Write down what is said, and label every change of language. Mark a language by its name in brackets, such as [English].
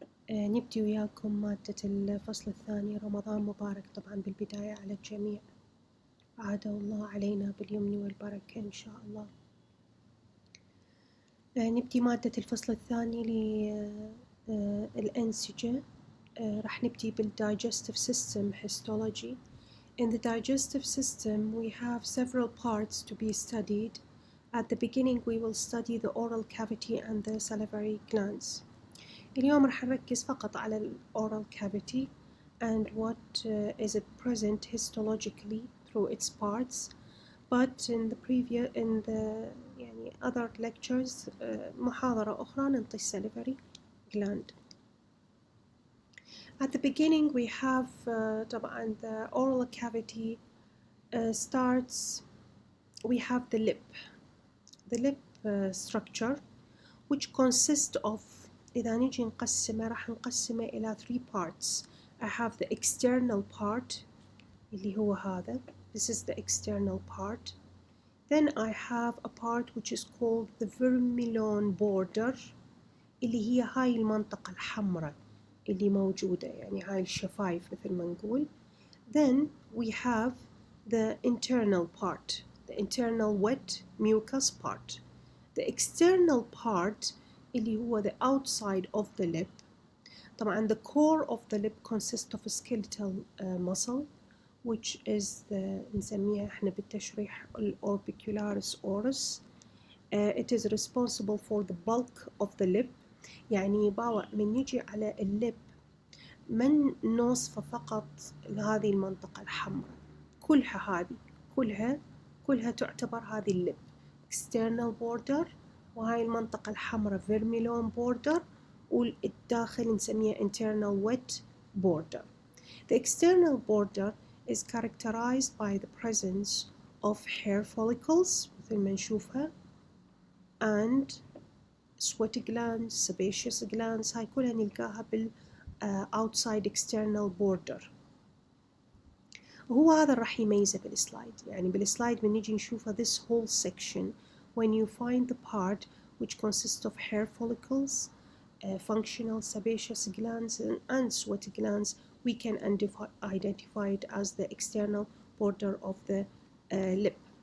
[Arabic] نبدي وياكم مادة الفصل الثاني. رمضان مبارك طبعا بالبداية على الجميع، عاد الله علينا باليمن والبركة إن شاء الله. نبدي مادة الفصل الثاني للأنسجة. راح نبدي [English] بالdigestive system histology. In the digestive system we have several parts to be studied. At the beginning we will study the oral cavity and the salivary glands. [Arabic] اليوم راح نركز فقط على ال [English] oral cavity and what is it present histologically through its parts. But in the يعني other lectures [Arabic] محاضرة أخرى ننطي [English] salivary gland. At the beginning we have طبعا the oral cavity starts. We have the lip. The lip structure which consists of [Arabic] إذا نيجي نقسمه راح نقسمه إلى [English] 3 parts. I have the external part [Arabic] اللي هو هذا. [English] This is the external part. Then I have a part which is called the vermilion border [Arabic] اللي هي هاي المنطقة الحمراء اللي موجودة، يعني هاي الشفايف مثل ما نقول. [English] Then we have the internal part, the internal wet mucus part. The external part [Arabic] اللي هو [English] the outside of the lip. طبعا the core of the lip consists of a skeletal muscle which is the [Arabic] نسميها احنا بالتشريح [English] orbicularis oris. It is responsible for the bulk of the lip. [Arabic] يعني باوع من يجي على اللب من نوصفه فقط هذه المنطقة الحمراء، كلها هذه كلها تعتبر هذه اللب external border، وهاي المنطقة الحمراء vermilion border، والداخل نسميها [English] internal wet border. The external border is characterized by the presence of hair follicles [Arabic] مثل ما نشوفها [English] and sweat glands, sebaceous glands. [Arabic] هاي كلها نلقاها بال [English] outside external border. [Arabic] وهو هذا راح يميزه بالسلايد. يعني بالسلايد من نيجي نشوفه [English] this whole section when you find the part which consists of hair follicles, functional sebaceous glands and sweat glands, we can identify it as the external border of the lip.